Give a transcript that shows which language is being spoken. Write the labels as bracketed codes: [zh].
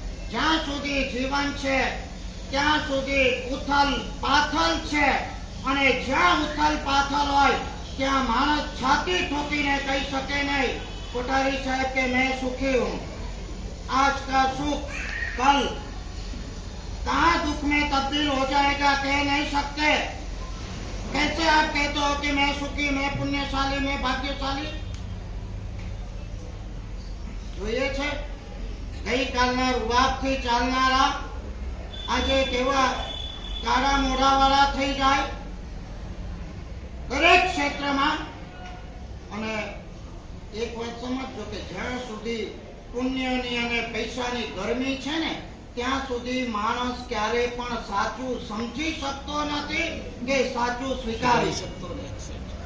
[gu] જ્યાં સુધી જીવન છે ત્યાં સુધી ઉથલ પાથલ છે, અને જ્યાં ઉથલ પાથલ હોય ત્યાં માણસ છાતી ઠોકીને કહી શકે નહીં, કોઠારી સાહેબ, કે [hi] मैं सुखी हूँ. आज का सुख कल कहाँ दुख में तब्दील हो जाएगा कह नहीं सकते. कैसे आप कहते हो कि मैं सुखी, मैं पुण्यशाली, मैं भाग्यशाली? [gu] જોઈએ છે ગઈકાલના રૂવાબથી ચાલનારા આજે કેવા કાળા મોઢાવાળા થઈ જાય દરેક ક્ષેત્રમાં. અને એક વાત સમજજો કે જ્યાં સુધી પુણ્યની અને પૈસાની ગરમી છે ને ત્યાં સુધી માણસ ક્યારે પણ સાચું સમજી શકતો નથી કે સાચું સ્વીકારી શકતો નથી.